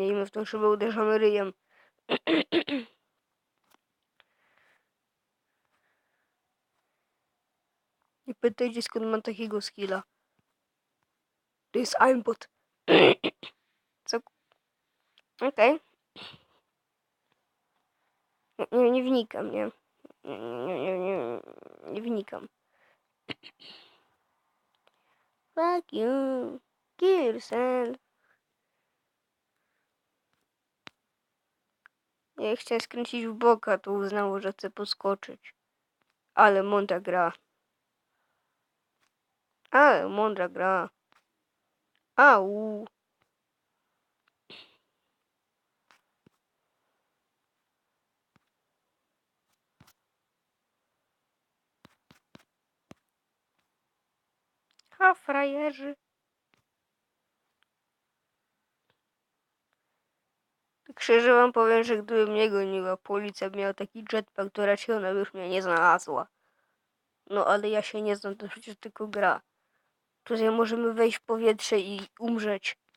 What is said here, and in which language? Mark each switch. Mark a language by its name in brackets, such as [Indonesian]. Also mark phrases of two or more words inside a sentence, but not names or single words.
[Polish] I my w tą szybę uderzamy ryjem. Nie pytajcie, skąd mam takiego skilla. To jest aimbot. Co? Okej. Nie wnikam, nie? Nie wnikam. [English] Fuck you. Kill yourself. [Polish] Ja chciałem skręcić w boka, to uznało, że chcę poskoczyć. Ale mądra gra. Ale mądra gra. Au. Ha, frajerzy. Tak szczerze wam powiem, że gdyby mnie goniła policja, miała taki jetpack, to raczej ona by już mnie nie znalazła. No ale ja się nie znam, to przecież tylko gra. Tutaj możemy wejść w powietrze i umrzeć.